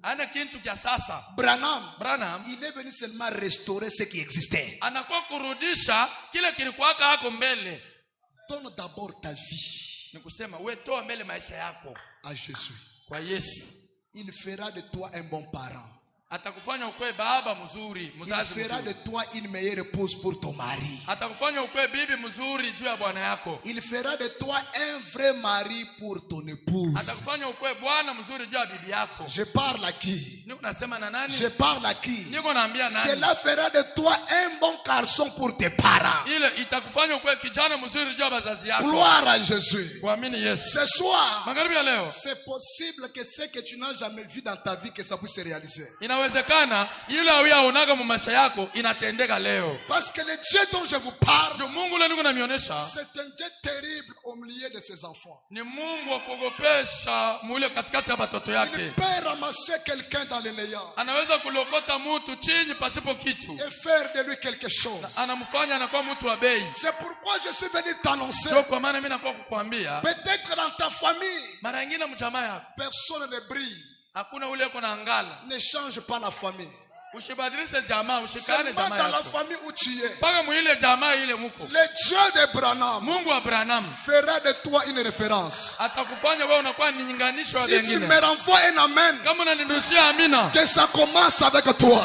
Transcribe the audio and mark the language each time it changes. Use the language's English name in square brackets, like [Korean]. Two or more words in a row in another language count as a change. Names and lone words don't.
[French] Branham, il est venu seulement restaurer ce qui existait. Donne d'abord ta vie à Jésus. Il fera de toi un bon parent. [Swahili] Atakufanya ukwe baba mzuri, mzazi mzuri. [French] Il fera de toi une meilleure épouse pour ton mari. [Swahili] Atakufanya ukwe bibi mzuri juu ya bwana yako. [French] Il fera de toi un vrai mari pour ton épouse. [Swahili] Atakufanya ukwe bwana mzuri juu ya bibi yako. [French] Je parle à qui? [Swahili] Niko nasema na nani? [French] Je parle à qui? [Swahili] Niko naambia nani? [French] Cela fera de toi un bon garçon pour tes parents. [Swahili] Ile itakufanya ukwe kijana mzuri juu ya bazazi yako. [French] Gloire à Jésus. [Swahili] Kuamini Yesu. [French] Ce soir, [Swahili] magharibi ya leo, [French] c'est possible que ce que tu n'as jamais vu dans ta vie que ça puisse se réaliser. [Swahili] Inawezekana ile uyaonaga mu maisha yako inatendeka leo. [French] Parce que le Dieu dont je vous parle, [Swahili] Mungu leo niko namionyesha, [French] c'est un Dieu terrible au milieu de ses enfants. [Swahili] Ni Mungu wa kuogopesha mule katikati ya watoto yake. [French] Il peut ramasser quelqu'un dans le néant. [Swahili] Anaweza kulokota mtu chini pasipo kitu. [French] Et faire de lui quelque chose. [Swahili] Anamfanya anakuwa mtu wa bei. [French] C'est pourquoi je suis venu t'annoncer. [Swahili] Ndio kwa maana mimi nakuwa kukuambia. [French] Peut-être dans ta famille, [Swahili] mara nyingine mjamaa yako, [French] personne ne brille. [Swahili] Hakuna ule uko na angala. [French] Ne change pas la famille. Seulement dans la famille où tu es. Le Dieu d'Abraham fera de toi une référence. Si tu me renvoies un amen, que ça commence avec toi.